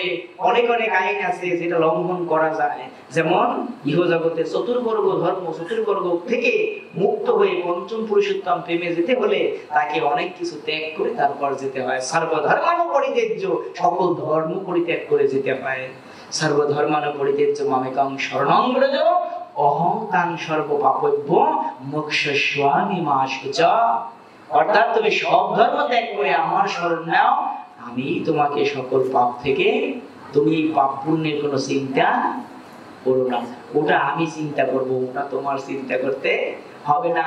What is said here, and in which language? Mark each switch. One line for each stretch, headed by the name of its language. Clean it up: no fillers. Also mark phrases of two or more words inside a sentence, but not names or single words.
Bangla: অনেক অনেক আইন আছে যেটা লঙ্ঘন করা যায়। যেমন ইহজগতে চতুর্বর্গ ধর্ম, চতুর্বর্গ থেকে মুক্ত হয়ে পঞ্চম পুরুষোত্তম প্রেমে যেতে হলে তাকে অনেক কিছু ত্যাগ করে তারপর যেতে হয়।
Sanskrit: সর্বধর্মানো পরিত্যাজ্য,
Bangla: সকল ধর্ম পরিত্যাগ করে যেতে হয়।
Sanskrit: সর্বধর্মানো পরিত্যাজ্য মামেকং শরণং ব্রজ, অহং তাং সর্ব পাপভ্য মোক্ষস্বামি মাশুচা।
Bangla: অর্থাৎ তুমি সব ধর্ম ত্যাগ করে আমার শরণ নাও, আমি তোমাকে সকল পাপ থেকে, তুমি পাপ পুণ্যের কোনো চিন্তা করো না, ওটা আমি চিন্তা করব, ওটা তোমার চিন্তা করতে হবে না।